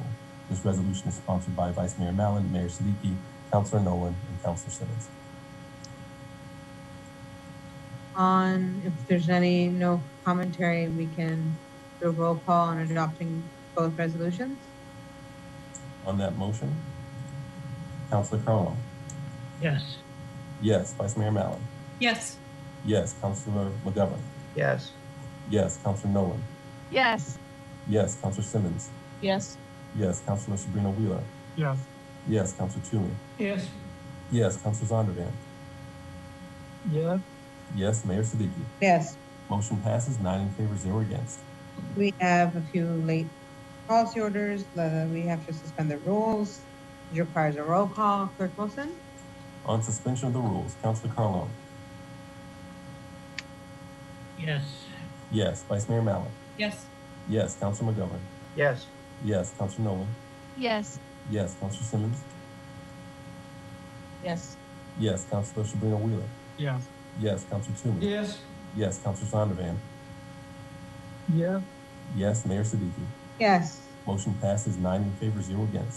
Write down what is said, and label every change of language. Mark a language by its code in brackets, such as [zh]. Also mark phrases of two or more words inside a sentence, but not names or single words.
[en] This resolution is sponsored by Vice Mayor Mallon, Mayor Siddiqui, Councilor Nolan, and Councilor Simmons. On, if there's no commentary, we can do a roll call on adopting both resolutions. On that motion, Councilor Carlone. Yes. Yes. Vice Mayor Mallon. Yes. Yes. Councilor McGovern. Yes. Yes. Councilor Nolan. Yes. Yes. Councilor Simmons. Yes. Yes. Councilor Sabrina Wheeler. Yes. Yes. Councilor Toomey. Yes. Yes. Councilor Zondervan. Yes. Yes. Mayor Siddiqui. Yes. Motion passes 9 in favor, 0 against. We have a few late policy orders. We have to suspend the rules. It requires a roll call. Clerk Wilson. On suspension of the rules, Councilor Carlone. Yes. Yes. Vice Mayor Mallon. Yes. Yes. Councilor McGovern. Yes. Yes. Councilor Nolan. Yes. Yes. Councilor Simmons. Yes. Yes. Councilor Sabrina Wheeler. Yes. Yes. Councilor Toomey. Yes. Yes. Councilor Zondervan. Yes. Yes. Mayor Siddiqui. Yes. Motion passes 9 in favor, 0 against.